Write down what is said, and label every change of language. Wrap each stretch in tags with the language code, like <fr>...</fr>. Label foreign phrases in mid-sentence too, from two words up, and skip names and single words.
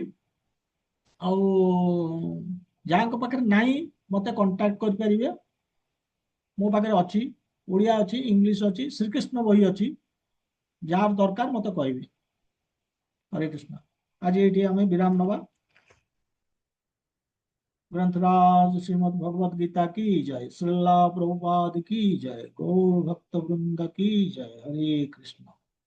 <or>ଆଉ ଯାହାଙ୍କ ପାଖରେ ନାହିଁ, ମତେ କଣ୍ଟାକ୍ଟ କରିପାରିବେ। ମୋ ପାଖରେ ଅଛି, ଓଡ଼ିଆ ଅଛି, ଇଂଲିଶ ଅଛି, ଶ୍ରୀକୃଷ୍ଣ ବହି ଅଛି। ଯାହାର ଦରକାର ମତେ କହିବେ। ହରେ କୃଷ୍ଣ। ଆଜି ଏଇଠି ଆମେ ବିରାମ ନବା।</or> <hi>ग्रंथराज श्रीमद् भगवद गीता की जय, श्रीला प्रभुपाद की जय, गौ भक्त वृंद की जय। हरे कृष्ण।</hi>